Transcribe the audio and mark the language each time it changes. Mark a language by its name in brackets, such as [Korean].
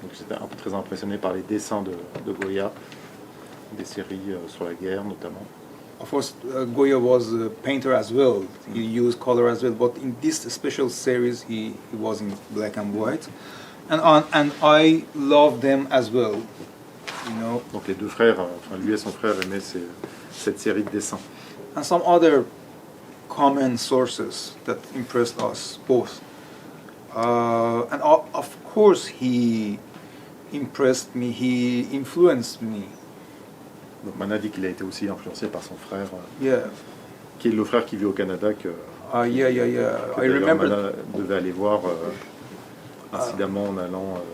[French] Donc j'étais un peu très impressionné par les dessins de Goya, des séries sur la guerre notamment. [English] Of course, Goya was a painter as well. He used color as well, but in this special series, he was in black and white. And I love them as well. [French] Donc les deux frères, lui et son frère aimaient cette série de dessins. [English] And some other common sources that impressed us both. And of course he impressed me, he influenced me. [French] Donc Mana dit qu'il a été aussi influencé par son frère, [English] Yeah. [French] qui est le frère qui vit au Canada, que [English] Yeah. I remember [French] Mana devait aller voir incidemment en allant.